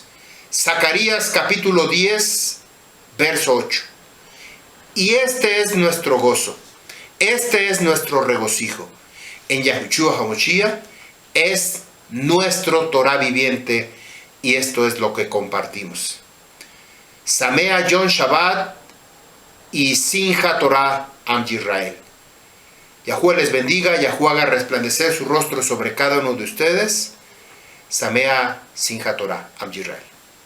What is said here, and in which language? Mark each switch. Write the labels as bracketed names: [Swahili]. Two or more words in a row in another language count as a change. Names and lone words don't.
[Spanish] Zacarías capítulo 10 verso 8. Y este es nuestro gozo, este es nuestro regocijo. En Yahushua HaMashiach es nuestro Torah viviente y esto es lo que compartimos. [Hebrew] שמח יום שבת y שמחת תורה עם ישראל. [Spanish] Yahuwah les bendiga, Yahuwah haga resplandecer su rostro sobre cada uno de ustedes. [Hebrew] שמח שמחת תורה עם ישראל.